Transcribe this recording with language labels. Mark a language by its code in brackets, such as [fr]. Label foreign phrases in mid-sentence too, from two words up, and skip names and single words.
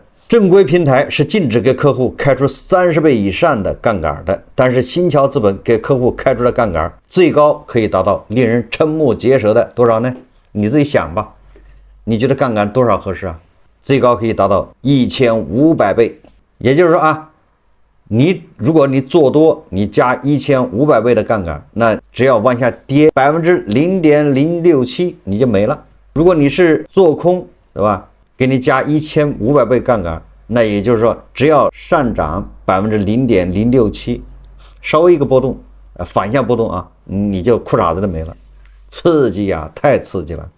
[zh] 正規平台是禁止給客戶開出30倍以上的槓桿的，但是新橋資本給客戶開出的槓桿最高可以達到令人瞠目結舌的多少呢？你自己想吧，你覺得槓桿多少合適啊？最高可以達到1500 倍，也就是說啊，如果你做多，你加1500倍的槓桿，那只要往下跌0.067%，你就沒了。如果你是做空，对吧？給你加1500倍槓桿，那也就是說，只要上漲0.067%，稍微一個波動，反向波動啊，你就褲衩子都沒了，刺激啊，太刺激了。